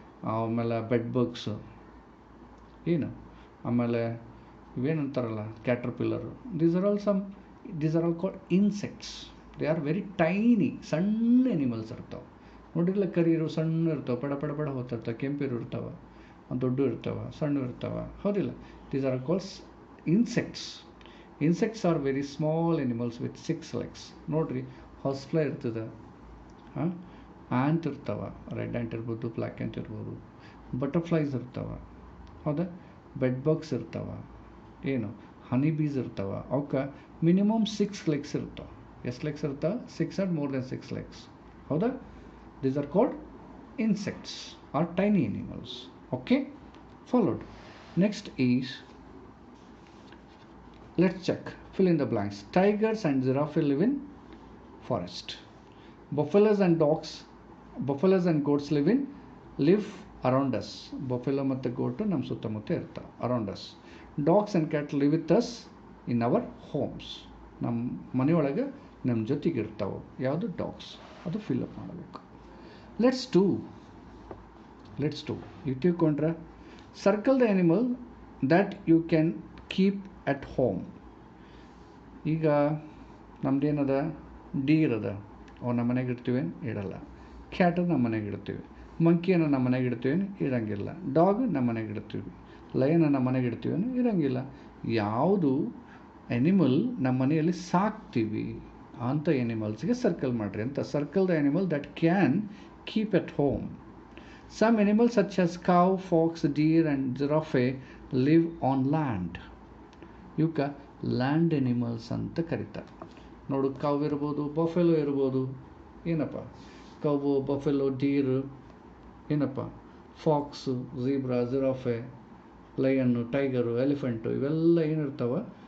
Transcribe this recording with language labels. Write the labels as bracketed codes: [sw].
[kn] ಆಮೇಲೆ bed bugs, ಏನು, ಆಮೇಲೆ ಇವೇನಂತಾರಲ್ಲ, ಕ್ಯಾಟರ್ಪಿಲ್ಲರು. [en] These are all called insects. They are very tiny, [kn] ಸಣ್ಣ ಎನಿಮಲ್ಸ್ ಇರ್ತಾವೆ. ನೋಡಿರಲ್ಲ, ಕರಿರು ಸಣ್ಣ ಇರ್ತಾವೆ, ಪಡ ಹೋಗ್ತಿರ್ತಾವೆ, ಕೆಂಪಿರು ಇರ್ತಾವೆ, ದೊಡ್ಡ ಇರ್ತಾವೆ, ಸಣ್ಣ ಇರ್ತಾವೆ, ಹೌದಿಲ್ಲ? [en] These are called insects. Insects are very small animals with 6 legs. [kn] ನೋಡ್ರಿ ಹೊಸ್ಫ್ಲೈ ಇರ್ತದೆ, ಆ್ಯಂಟ್ ಇರ್ತಾವ, ರೆಡ್ ಆ್ಯಂಟ್ ಇರ್ಬೋದು, ಬ್ಲ್ಯಾಕ್ ಆ್ಯಂಟ್ ಇರ್ಬೋದು, ಬಟರ್ಫ್ಲೈಸ್ ಇರ್ತಾವ, ಹೌದಾ, ಬೆಡ್ ಬಗ್ಸ್ ಇರ್ತಾವ, ಏನು ಹನಿ ಬೀಸ್ ಇರ್ತಾವ. ಅವಕ್ಕೆ ಮಿನಿಮಮ್ 6 ಲೆಗ್ಸ್ ಇರ್ತಾವೆ. ಎಷ್ಟು ಲೆಗ್ಸ್ ಇರ್ತಾವೆ? [en] 6 and more then 6 legs, ಹೌದಾ. ದೀಸ್ ಆರ್ ಕಾಲ್ಡ್ insects or tiny animals. Okay, followed. Next is, let's check, fill in the blanks. Tigers and giraffe live in forest. Buffaloes and goats live around us. [kn] Buffalo ಮತ್ತು goat ನಮ್ಮ ಸುತ್ತಮುತ್ತ ಇರ್ತಾವೆ, [en] around us. Dogs and cats live with us in our homes. [kn] ನಮ್ಮ ಮನೆಯೊಳಗೆ ನಮ್ಮ ಜೊತೆಗೆ ಇರ್ತಾವೆ. ಯಾವುದು? ಡಾಗ್ಸ್. ಅದು ಫಿಲ್ಅಪ್ ಮಾಡಬೇಕು. [en] Let's do. You [kn] ತಿಳ್ಕೊಂಡ್ರೆ, [en] circle the animal that you can keep at home. [kn] ಈಗ ನಮ್ದೇನದ, ಡೀರ್ ಅದ, ಅವು ನಮ್ಮ ಮನೆಗೆ ಇಡ್ತೀವಿ ಇಡಲ್ಲ. ಕ್ಯಾಟ್ ನಮ್ಮ ಮನೆಗೆ ಇಡ್ತೀವಿ. ಮಂಕಿಯನ್ನು ನಮ್ಮ ಮನೆಗೆ ಇಡ್ತೀವಿ ಇರಂಗಿಲ್ಲ. ಡಾಗ್ ನಮ್ಮ ಮನೆಗೆ ಇಡ್ತೀವಿ. ಲಯನ್ ನಮ್ಮ ಮನೆಗೆ ಇಡ್ತೀವಿ ಇರಂಗಿಲ್ಲ. ಯಾವುದು ಎನಿಮಲ್ ನಮ್ಮ ಮನೆಯಲ್ಲಿ ಸಾಕ್ತೀವಿ ಅಂಥ ಎನಿಮಲ್ಸ್ಗೆ ಸರ್ಕಲ್ ಮಾಡಿರಿ ಅಂತ. [en] Circle the animal that can keep at home. Some animals such as cow, fox, deer and giraffe live on land. [kn] ಇವಕ್ಕೆ ಲ್ಯಾಂಡ್ ಎನಿಮಲ್ಸ್ ಅಂತ ಕರೀತಾರೆ. ನೋಡು, ಕೌ ಇರ್ಬೋದು, ಬಫೆಲೋ ಇರ್ಬೋದು, ಏನಪ್ಪ, ಕೌವು, ಬಫೆಲೋ, ಡೀರ್, ಏನಪ್ಪ, Fox, zebra, giraffe, ಲಯನ್ನು, tiger, elephant, ಇವೆಲ್ಲ ಏನಿರ್ತಾವೆ?